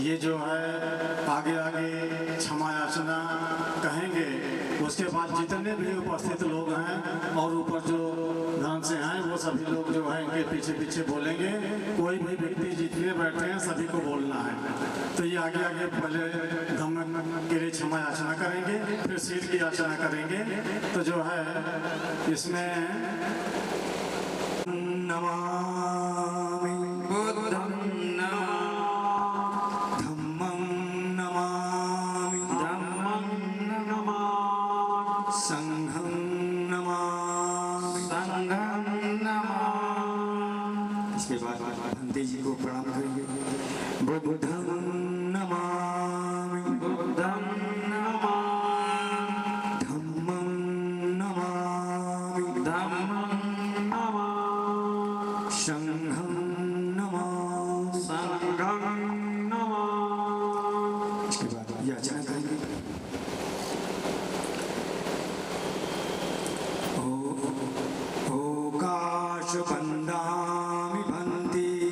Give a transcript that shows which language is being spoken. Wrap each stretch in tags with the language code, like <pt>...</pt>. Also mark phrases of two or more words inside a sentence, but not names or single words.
<hi>ये जो है आगे आगे क्षमा याचना कहेंगे, उसके बाद जितने भी उपस्थित लोग हैं और ऊपर जो ध्यान से हैं वो सभी लोग जो है इनके पीछे पीछे बोलेंगे। कोई भी व्यक्ति जितने बैठे हैं सभी को बोलना है। तो ये आगे आगे पहले धम्म के लिए क्षमा याचना करेंगे, फिर शील की याचना करेंगे। तो जो है इसमें</hi> <pi>नमामि बुद्धं नमामि धम्मं नमामि संघं नमामि</pi> <hi>इसके बाद बंदे जी को प्रणाम करेंगे।</hi> <pi>बुद्धं नमामि धम्मं नमामि संघं नमामि</pi> <hi>इसके बाद याचना करेंगे।</hi> <pi>ओकाश बंदामि भन्ति</pi>